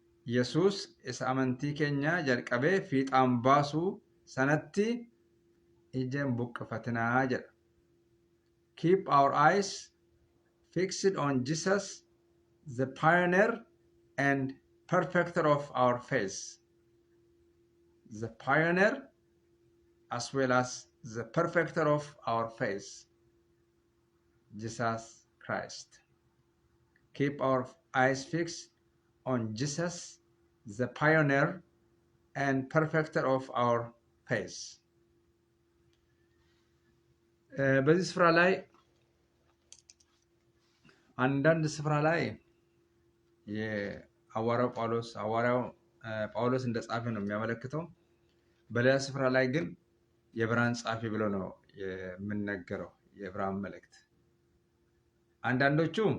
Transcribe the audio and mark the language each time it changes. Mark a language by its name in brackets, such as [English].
[Oromo] ኢየሱስ ኢሳ አመንቲ ኬኛ ጀልቀቤ ፊጣን ባሱ ሰነቲ ኢጀን ቡቅፈትና ጀለ። [English] Keep our eyes fixed on Jesus, the pioneer and perfecter of our faith. The pioneer as well as the perfecter of our faith, Jesus Christ. Keep our eyes fixed on Jesus, the pioneer and perfecter of our faith. [Amharic] በዚህ ስፍራ ላይ አንዳንድ ስፍራ ላይ የሐዋርያው ጳውሎስ እንደጻፈ ነው የሚያመለክተው። በሌላ ስፍራ ላይ ግን የዕብራውያን ጻፊ ብሎ ነው የምንነገረው የዕብራውያን መልእክት። አንዳንዶቹ